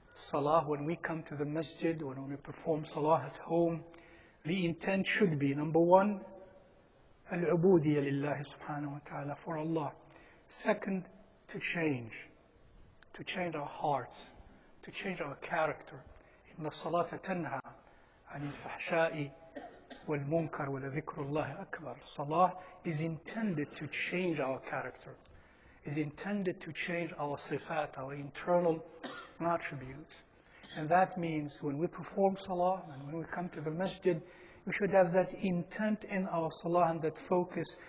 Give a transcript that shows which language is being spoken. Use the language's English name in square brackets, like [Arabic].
[English] Salah, when we come to the masjid, when we perform salah at home, the intent should be, number one, al-ubudiyya lillahi subhanahu wa ta'ala, for Allah. Second, to change our hearts, to change our character. [Arabic] إن الصلاة تنهى عن الفحشاء والمنكر ولذكر الله أكبر. [English] Salah is intended to change our character, is intended to change our sifat, our internal attributes. And that means when we perform salah and when we come to the masjid, we should have that intent in our salah and that focus.